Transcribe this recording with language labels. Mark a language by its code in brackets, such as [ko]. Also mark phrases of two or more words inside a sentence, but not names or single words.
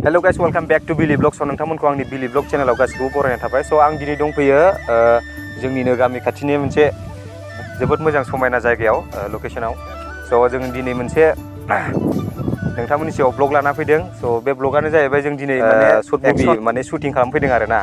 [en] Hello guys, welcome back to Billy Vlog. [brx] So नोंथांमोनखौ आंनि Billy Vlog चेनेलाव गासिखौबो बरायनाय थाबाय. So आं दिनै दंफैयो जोंनिनो गामि खाथिनि मोनसे जोबोद मोजां समायना जायगायाव लकेशनाव. So जों दिनै मोनसे नोंथांमोननि सायाव ब्लग लाना फैदों. So बे ब्लगानो जाहैबाय जों दिनै माने [en] short movie [brx] माने शुटिं खालाम फैदों आरोना.